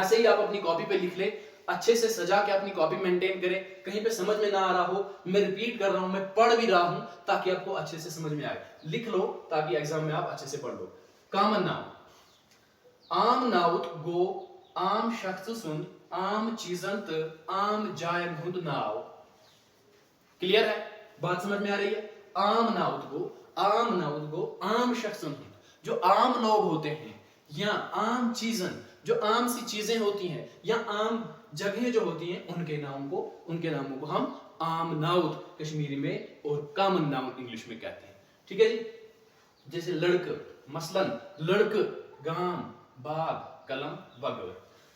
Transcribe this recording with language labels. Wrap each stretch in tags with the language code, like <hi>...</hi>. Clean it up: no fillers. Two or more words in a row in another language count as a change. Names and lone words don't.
<hi>ऐसे ही आप अपनी कॉपी पे लिख ले, अच्छे से सजा के अपनी कॉपी मेंटेन करें, कहीं पे समझ में ना आ रहा हो, मैं रिपीट कर रहा हूं, मैं पढ़ भी रहा हूं, ताकि आपको अच्छे से समझ में आए। लिख लो ताकि एग्जाम में आप अच्छे से पढ़ लो।</hi> <en>common noun,</en> <ks>आम नाउत गो आम शख्स सुन आम चीजन त आम जायन हुंद नाव।</ks> <hi>क्लियर है, बात समझ में आ रही है?</hi> <ks>आम नाउत गो, आम नाउत गो आम शख्सन हुंद,</ks> <hi>जो आम लोग होते हैं, या आम चीजन जो आम सी चीजें होती हैं, या आम जगहें जो होती हैं, उनके नामों को हम आम नाउत कश्मीरी में और</hi> <en>common noun</en> <hi>इंग्लिश में कहते हैं। ठीक है जी। जैसे लड़क, मसलन लड़क, गाम, बाग, कलम वगैरह।</hi>